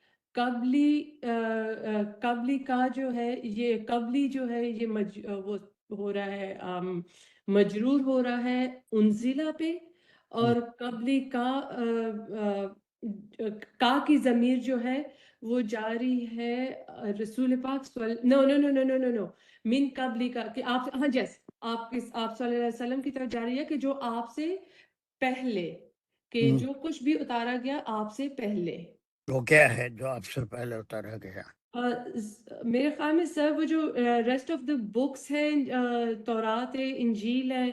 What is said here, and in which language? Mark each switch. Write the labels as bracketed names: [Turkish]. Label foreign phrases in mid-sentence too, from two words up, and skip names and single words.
[Urdu] قبلی کا جو ہے یہ قبلی جو ہے یہ وہ ہو رہا ہے مجرور ہو رہا ہے انزلہ پہ، اور قبلی کا کی ضمیر جو ہے وہ جاری ہے رسول پاک [English] no no no no no no no [Arabic] من قبلی کا، [Urdu] کہ آپ ہاں جیس آپ صلی اللہ علیہ وسلم کی طرف جاری ہے کہ جو آپ سے پہلے، کہ ہم. جو کچھ بھی اتارا گیا آپ سے پہلے. وہ کیا ہے جو آپ سے پہلے اتارا گیا؟ میرے خیال میں سر وہ جو [English] rest of the books [Urdu] ہیں، تورات ہے، انجیل ہے،